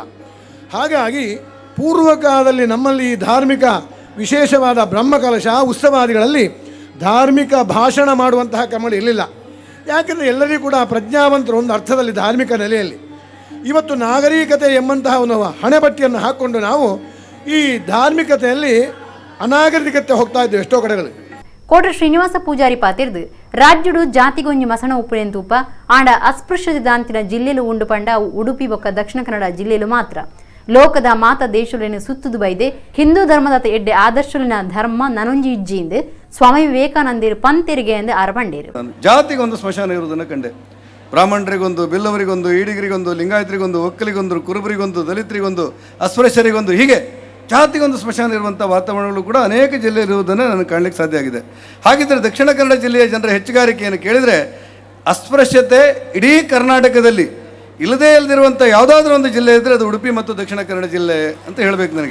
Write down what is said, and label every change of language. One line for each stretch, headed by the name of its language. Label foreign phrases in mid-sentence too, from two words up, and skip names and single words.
Kannada: ಹಾಗಾಗಿ ಪೂರ್ವಕಾಲದಲ್ಲಿ ನಮ್ಮಲ್ಲಿ ಧಾರ್ಮಿಕ ವಿಶೇಷವಾದ ಬ್ರಹ್ಮಕಲಶ ಉತ್ಸವಾದಿಗಳಲ್ಲಿ ಧಾರ್ಮಿಕ ಭಾಷಣ ಮಾಡುವಂತಹ ಕ್ರಮಗಳು ಇರಲಿಲ್ಲ. ಯಾಕೆಂದರೆ ಎಲ್ಲರಿಗೂ ಕೂಡ ಪ್ರಜ್ಞಾವಂತರು ಒಂದು ಅರ್ಥದಲ್ಲಿ ಧಾರ್ಮಿಕ ನೆಲೆಯಲ್ಲಿ. ಇವತ್ತು ನಾಗರಿಕತೆ ಎಂಬಂತಹ ಒಂದು ಹಣೆಪಟ್ಟಿಯನ್ನು ಹಾಕ್ಕೊಂಡು ನಾವು ಈ ಧಾರ್ಮಿಕತೆಯಲ್ಲಿ ಅನಾಗರಿಕತೆ ಹೋಗ್ತಾ ಇದ್ದೇವೆ ಎಷ್ಟೋ ಕಡೆಗಳು.
Tulu: ಕೋಟ ಶ್ರೀನಿವಾಸ ಪೂಜಾರಿ ಪಾತಿರ್ದು ರಾಜ್ಯಡು ಜಾತಿಗೊಂಜಿ ಮಸಣ ಉಪ್ಪುನೆಂತೂಪ ಆಂಡ ಅಸ್ಪೃಶ್ಯತೆ ದಾಂತಿನ ಜಿಲ್ಲೆಲು ಉಂಡು ಪಂಡ ಉಡುಪಿ ಬೊಕ್ಕ ದಕ್ಷಿಣ ಕನ್ನಡ ಜಿಲ್ಲೆಲು ಮಾತ್ರ ಲೋಕದ ಮಾತ ದೇಶುಲಿನ ಸುತ್ತುದು ಬೈದೆ ಹಿಂದೂ ಧರ್ಮದ ಎಡ್ಡೆ ಆದರ್ಶಲಿನ ಧರ್ಮ ನನೊಂಜಿ ಇಜ್ಜಿಂದು ಸ್ವಾಮಿ ವಿವೇಕಾನಂದರು ಪಂತೆರಿಗೆ ಎಂದು ಅರಬಂಡೇರು.
Kannada: ಜಾತಿಗೊಂದು ಸ್ಮಶಾನ ಇರುವುದನ್ನು ಕಂಡೆ. ಬ್ರಾಹ್ಮಣರಿಗೊಂದು, ಬಿಲ್ಲವರಿಗೊಂದು, ಈಡಿಗರಿಗೊಂದು, ಲಿಂಗಾಯತರಿಗೊಂದು, ಒಕ್ಕಲಿಗೊಂದು, ಕುರುಬರಿಗೊಂದು, ದಲಿತರಿಗೊಂದು, ಅಸ್ಪೃಶ್ಯರಿಗೊಂದು, ಹೀಗೆ ಜಾತಿಗೊಂದು ಸ್ಮಶಾನ ಇರುವಂಥ ವಾತಾವರಣಗಳು ಕೂಡ ಅನೇಕ ಜಿಲ್ಲೆ ಇರುವುದನ್ನು ನನಗೆ ಕಾಣಲಿಕ್ಕೆ ಸಾಧ್ಯ ಆಗಿದೆ. ಹಾಗಿದ್ದರೆ ದಕ್ಷಿಣ ಕನ್ನಡ ಜಿಲ್ಲೆಯ ಜನರ ಹೆಚ್ಚುಗಾರಿಕೆಯನ್ನು ಕೇಳಿದರೆ ಅಸ್ಪೃಶ್ಯತೆ ಇಡೀ ಕರ್ನಾಟಕದಲ್ಲಿ ಇಲ್ಲದಿರುವಂಥ ಯಾವುದಾದ್ರೂ ಒಂದು ಜಿಲ್ಲೆ ಇದ್ದರೆ ಅದು ಉಡುಪಿ ಮತ್ತು ದಕ್ಷಿಣ ಕನ್ನಡ ಜಿಲ್ಲೆ ಅಂತ ಹೇಳಬೇಕು ನನಗೆ.